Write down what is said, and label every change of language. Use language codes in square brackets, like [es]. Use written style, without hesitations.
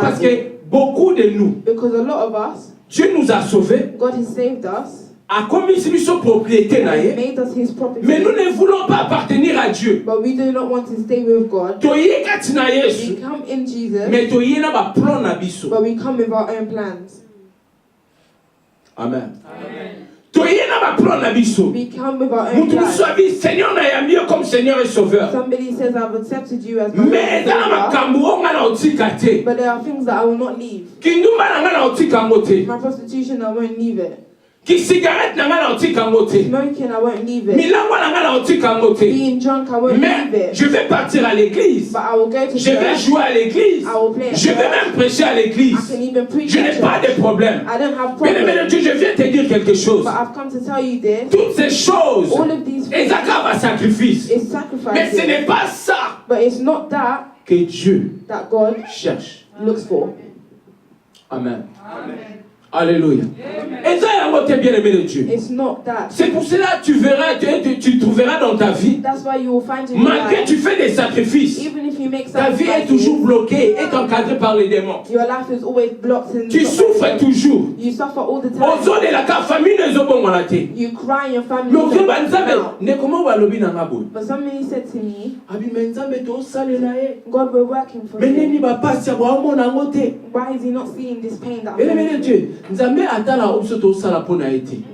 [fr] Parce que beaucoup de nous, [en] because a lot of us, [fr] Dieu nous a sauvés. [en] God has saved us. [fr] a commis sur propriété naie. Mais nous ne voulons pas appartenir à Dieu. [en] But we do not want to stay with God. We come in Jesus. [fr] Mais [en] But we come with our own plans. Amen. We come with our own plans. Somebody says, I've accepted you as my Savior, but there are things that I will not leave. My prostitution, I won't leave it. Smoking, I won't leave it. Being drunk, I won't leave it. [fr] Je vais partir à l'église. [en] But I will go to [fr] je vais jouer à l'église. Je vais même prêcher à l'église. Je n'ai pas de problème. [en] I don't have problems. [fr] Mais Dieu, je viens te dire quelque chose. [en] But I've come to tell you this. [fr] Toutes ces choses, [en] all of these [fr] elles accabent à sacrifice. Mais ce n'est pas ça [en] but it's not that [fr] que Dieu [en] that God [fr] cherche. [en] Looks for. Amen. Amen. Alléluia. It's not that. [fr] C'est pour cela que tu trouveras dans ta vie, [en] that's why you will find in [fr] malgré que tu fais des sacrifices, [en] even if you make [fr] ta vie est toujours bloquée, est encadrée par les démons. [en] Your life is always blocked and [fr] tu souffres toujours. [en] You suffer all the time. You cry in your family. But somebody said to me, God, we're working for you. Why is he not seeing this pain that I'm going through?